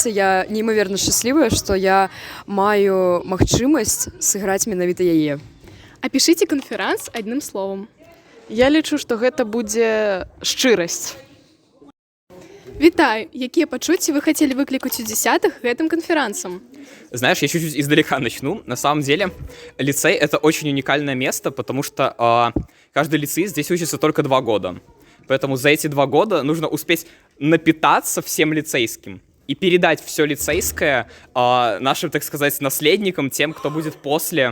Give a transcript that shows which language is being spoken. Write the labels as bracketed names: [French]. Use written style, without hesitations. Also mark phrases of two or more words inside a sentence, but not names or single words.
[Belarusian] Я неймаверна шчаслівая, што я маю магчымасць сыграць менавіта яе. Апішыце канферанс адным словам. Я лічу, што гэта будзе шчырасць. Вітаю! Якія пачуцці вы хацелі выклікаць у 10-х гэтым канферансам? [Russian] Знаешь, я чуть-чуть издалека начну. На самом деле, лицей — это очень уникальное место, потому что каждый лицей здесь учится только 2 года. Поэтому за эти 2 года нужно успеть напитаться всем лицейским и передать все лицейское нашим, так сказать, наследникам, тем, кто будет после.